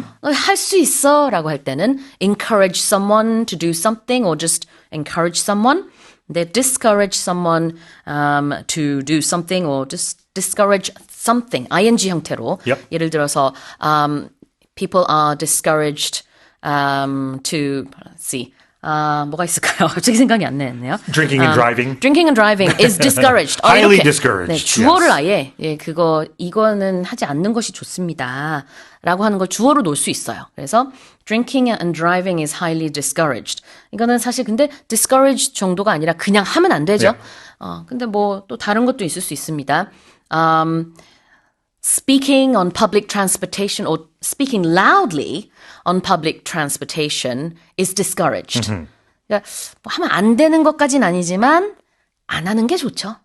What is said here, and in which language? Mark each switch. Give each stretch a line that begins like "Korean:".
Korean: 할 수 있어 라고 할 때는
English: encourage someone to do something or just encourage someone. They discourage someone to do something or just discourage something.
Korean: ing 형태로. 예를 들어서
English: people are discouraged to let's see.
Korean: 뭐가 있을까요? 갑자기 생각이 안 나네요.
English: Drinking and driving. Drinking and driving is discouraged. Highly
Korean: 이렇게.
English: discouraged.
Korean: 네, 주어를 아예 이거는 하지 않는 것이 좋습니다. 라고 하는 걸 주어로 놓을 수 있어요. 그래서
English: drinking and driving is highly discouraged.
Korean: 이거는 사실 근데 discouraged 정도가 아니라 그냥 하면 안 되죠. 근데 또 다른 것도 있을 수 있습니다.
English: Speaking on public transportation or speaking loudly on public transportation is discouraged.
Korean: 그러니까 하면 안 되는 것까지는 아니지만 안 하는 게 좋죠.